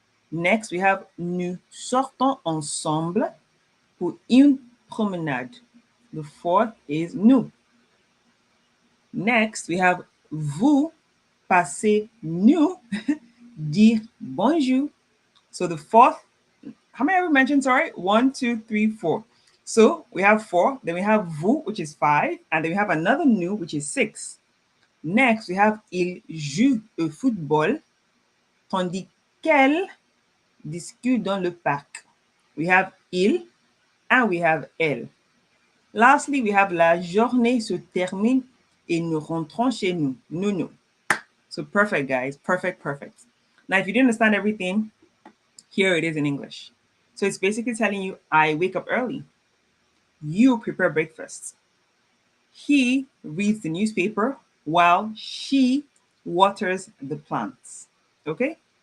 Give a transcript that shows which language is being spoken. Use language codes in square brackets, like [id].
[en] Next, we have [fr] nous sortons ensemble pour une promenade. [en] The fourth is nous. Next, we have [fr] vous passez nous dire bonjour. [en] So the fourth, how many have we mentioned? Sorry, 1, 2, 3, 4. So we have 4, then we have vous, which is 5, and then we have another nous, which is 6. Next, we have [fr] il joue au football, tandis qu'elle discute dans le parc. [en] We have il and we have elle. Lastly, we have [fr] la journée se termine et nous rentrons chez nous. [en] Nous. So perfect, guys. Perfect, perfect. Now, if you didn't understand everything, here it is in English. So it's basically telling you, I wake up early. You prepare breakfast. He reads the newspaper while she waters the plants. Okay?